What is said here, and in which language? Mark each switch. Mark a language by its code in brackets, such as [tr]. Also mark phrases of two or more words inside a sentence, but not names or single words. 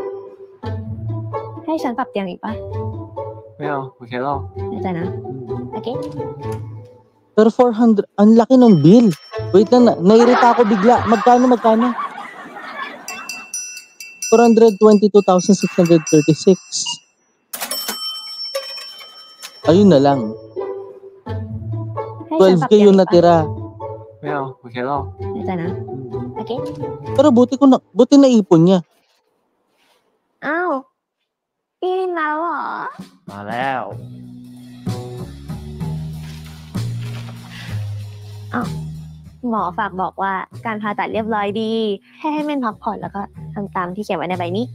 [th] ให้ฉันปรับเตียงอีกปะ ไม่เอาโอเคแล้ว แน่ใจนะ โอเค [tl] Pero 400, ang laki ng bill. Wait lang, nairita ako bigla. Magkano? 422,636. Ayun na lang. [th] ให้ฉันปรับ [tl] 12K [th] เตียง [tl] yung [th] อีกปะ [tl] natira. [th] ไม่เอาโอเคหรอก แน่ใจนะ โอเค [tl] Pero buti naipon niya. [th] อ้าวพี่แล้วเหรอ มาแล้ว หมอฝากบอกว่าการผ่าตัดเรียบร้อยดีแค่ให้เม่นพักผ่อนแล้วก็ทำตามที่เขียนไว้ในใบนี้